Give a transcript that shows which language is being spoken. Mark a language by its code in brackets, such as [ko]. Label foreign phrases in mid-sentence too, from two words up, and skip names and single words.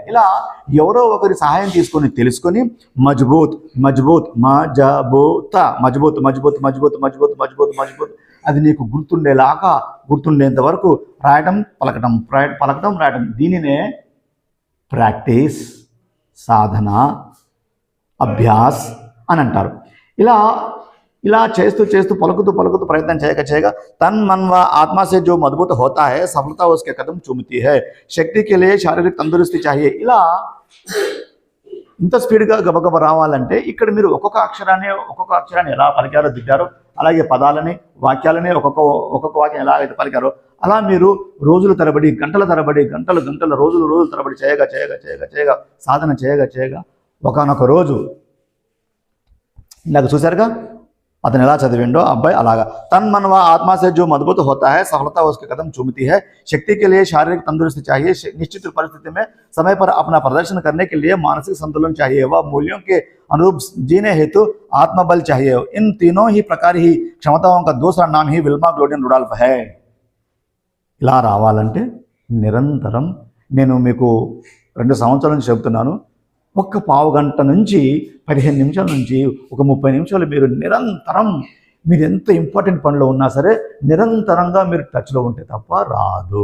[te] ఇలా ఎవరో ఒకరి సహాయం తెలుసుకొని మజబూత్ అది నీకు గుర్తుండేంత వరకు పలకటం రాయటం. దీనినే ప్రాక్టీస్, సాధన, అభ్యాస్ అని అంటారు. ఇలా చేస్తూ పలుకుతూ ప్రయత్నం చేయగా [hi] తన్ मन व आत्मा से जो मजबूत होता है सफलता उसके कदम चूमती है शक्ति के लिए शारीरिक तंदुरुस्ती चाहिए. [te] ఇలా ఇంత స్పీడ్గా గబగబ రావాలంటే ఇక్కడ మీరు ఒక్కొక్క అక్షరాన్ని ఎలా పలికారో దిద్దారో, అలాగే పదాలని వాక్యాలని ఒక్కొక్క వాక్యం ఎలా అయితే పలికారో అలా మీరు రోజుల తరబడి గంటల రోజులు తరబడి చేయగా సాధన చేయగా ఒకానొక రోజు ఇందాక చూశారుగా, అతను ఎలా చదివిండో అబ్బాయి అలాగా [hi] तन मन व आत्मा से जो मजबूत होता है सफलता उसके कदम चूमती है। शक्ति के लिए शारीरिक तंदुरुस्ती चाहिए, निश्चित परिस्थिति में समय पर अपना प्रदर्शन करने के लिए मानसिक संतुलन चाहिए व मूल्यों के अनुरूप जीने हेतु आत्मबल चाहिए। इन तीनों ही प्रकार ही क्षमताओं का दूसरा नाम ही विल्मा ग्लोडियन रुडॉल्फ है। [te] ఇలా రావాలంటే నిరంతరం నేను మీకు 2 సంవత్సరాల నుంచి చెబుతున్నాను, ఒక్క పావు గంట నుంచి 15 నిమిషాల నుంచి ఒక 30 నిమిషాలు మీరు నిరంతరం మీరు ఎంత ఇంపార్టెంట్ పనిలో ఉన్నా సరే నిరంతరంగా మీరు టచ్లో ఉంటే తప్ప రాదు.